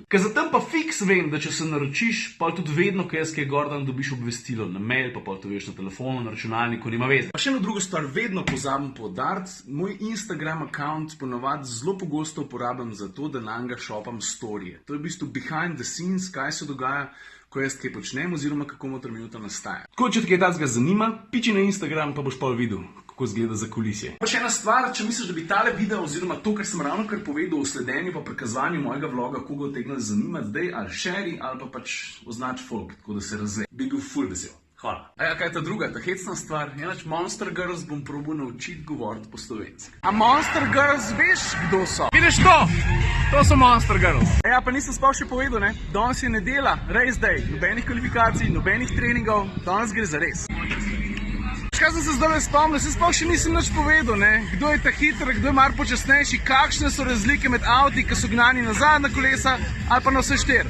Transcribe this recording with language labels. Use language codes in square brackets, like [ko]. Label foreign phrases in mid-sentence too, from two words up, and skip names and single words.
[sl] Ker zatem pa fiks vem, da če se naročiš, pa tudi vedno, ko jaz kaj gordan, dobiš obvestilo na mail, pa to veš na telefonu, na računalniku, nima veze. Pa še eno drugo stvar, vedno pozabim poudariti, moj [en] Instagram account [sl] ponavadi zelo pogosto uporabljam za to, da nanj šopam storije. To je v bistvu [en] behind the scenes, [sl] kaj se dogaja, ko jaz kaj počnem oziroma kako Komotra minuta nastaja. Tako, če te kaj takega zanima, piči na Instagram, pa boš pa videl, kako izgleda za kulisje. Pa še ena stvar, če misliš, da bi tale video oziroma to, kar sem ravnokar povedal o sledenju pa prikazovanju mojega vloga, koga utegne zanimati, zdaj ali share ali pa označ folk, tako da se razve. Bi bil ful vesel. Hvala. A ja, kaj je ta druga, ta hecna stvar? Monster Girls bom probal naučiti govoriti po slovenski. A Monster Girls veš, kdo so? Vidiš to? To so Monster Girls. Ja, pa nisem sploh še povedal, ne? Danes je nedelja, [en] race day, [sl] nobenih kvalifikacij, nobenih treningov, danes gre za res. Kaj sem se zdaj spomnil, se sploh še nisem nič povedal, ne? Kdo je ta hiter, kdo je mar počasnejši, kakšne so razlike med avti, ki so gnani na zadnja kolesa ali pa na vse štiri.